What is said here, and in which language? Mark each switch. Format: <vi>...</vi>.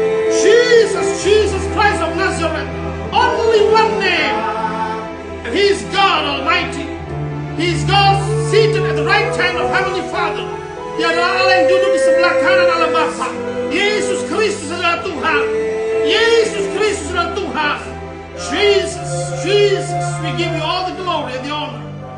<en>Jesus, Jesus Christ of Nazareth. Only one name. And He is God Almighty. He is God seated at the right hand of Heavenly Father.</en> <id>Dia adalah Allah yang duduk di sebelah kanan Allah Bapa. Yesus Kristus adalah Tuhan. Yesus Kristus adalah Tuhan.</id> <en>Jesus, Jesus, we give you all the glory and the honor.</en>